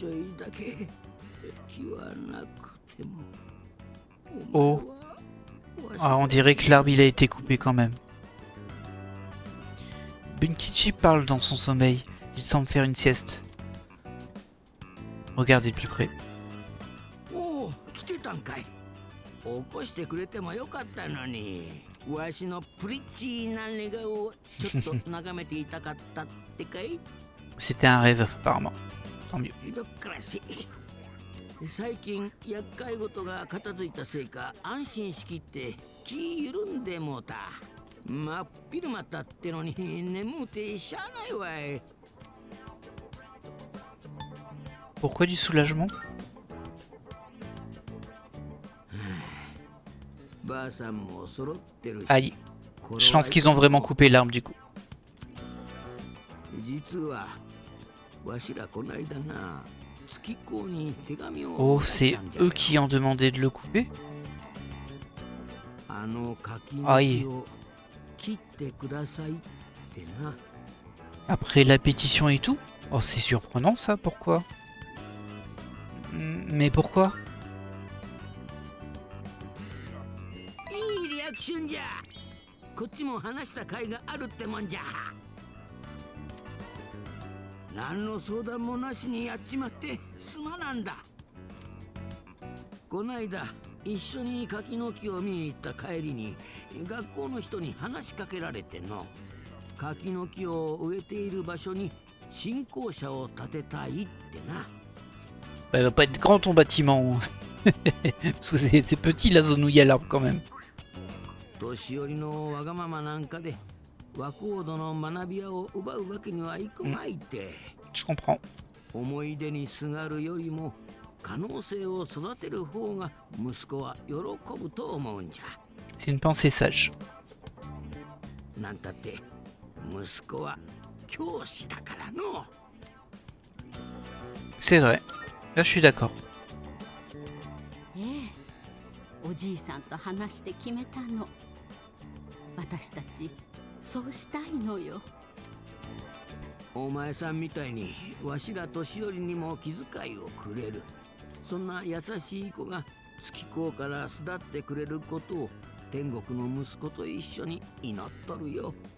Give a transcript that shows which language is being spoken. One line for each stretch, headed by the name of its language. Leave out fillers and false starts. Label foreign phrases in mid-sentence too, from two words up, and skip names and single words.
French: Oh. Ah, on dirait que l'arbre il a été coupé quand même. Bunkichi parle dans son sommeil. Il semble faire une sieste. Regardez de plus près.
Japanese: Oh, 来てたんかい。起こしてくれてもよかったのに。わしのプリッチーな寝顔をちょっと眺めていたかったってかい。
French: C'était un rêve apparemment. Tant mieux.
Japanese: ひどっからしい。最近厄介事が片付いたせいか安心しきって気緩んでもうた。真っ昼間たってのに眠うてしゃあないわい。
French: Pourquoi du soulagement?
Japanese: ばあさんも揃ってるし。
French: Aïe. Je pense qu'ils ont vraiment coupé l'arbre du coup.
Japanese: 実はわしらこないだな。
French: Oh, c'est eux qui ont demandé de le couper? Aïe. Après la pétition et tout? Oh, c'est surprenant ça, pourquoi? Mais pourquoi?
Japanese: 何の相談もなしにやっちまってすまなんだ。こないだ一緒に柿の木を見に行った帰りに学校の人に話しかけられての、柿の木を植えている場所に新校舎を建てたいってな。
French: Bah, il va pas être grand ton bâtiment. Parce que c'est petit la zone où il y a l'arbre quand même.
Japanese: 年寄りのわがままなんかで和光堂の学び屋を奪うわけにはいくまいって。
French: Je comprends.
Japanese: 思い出にすがるよりも可能性を育てる方が息子は喜ぶと思うんじゃ。
French: C'est une pensée sage.
Japanese: なんたって息子は教師だからの。
French: C'est vrai. Là, je suis d'accord.
Japanese: ええ、おじいさんと話して決めたの。私たちそうしたいのよ。お前さんみたいにわしら年寄りにも気遣いをくれる、そんな優しい子が月子から巣立ってくれることを天国の息子と一緒に祈っとるよ。